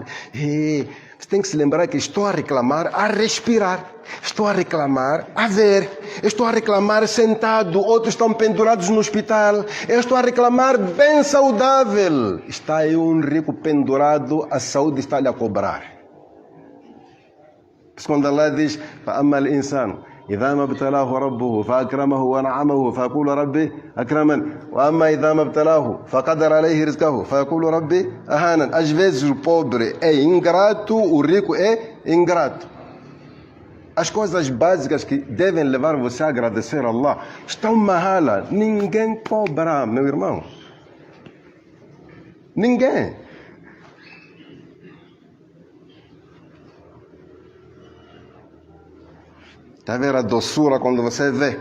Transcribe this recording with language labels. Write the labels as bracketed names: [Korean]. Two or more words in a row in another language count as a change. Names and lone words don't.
[Portuguese] E você tem que se lembrar que estou a reclamar a respirar. Estou a reclamar a ver. Estou a reclamar sentado. Outros estão pendurados no hospital. Eu estou a reclamar bem saudável. Está aí um rico pendurado, a saúde está-lhe a cobrar. Por isso, quando Allah diz, [Arabic] فَأَمَّا الْإِنسَانُ إذا ما ابتلاه ربه فأكرمه ونعمه فيقول ربي أكرمن وأما إذا ما ابتلاه فقدر عليه رزقه فيقول ربي أهانن. [Portuguese] Às vezes o pobre é ingrato, o rico é ingrato. As coisas básicas que devem levar você a agradecer a Allah estão mahala. Ninguém cobra, meu irmão. Ninguém. Está a ver a doçura quando você vê?